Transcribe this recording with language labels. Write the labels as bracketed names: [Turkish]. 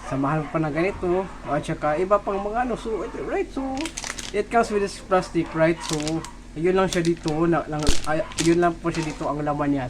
[Filipino] Samahan mo pa ng ganito, at saka iba pang mga so right? [English] So it comes with this plastic, right? [Filipino] So yun lang siya dito, yun lang po siya dito ang laman niya.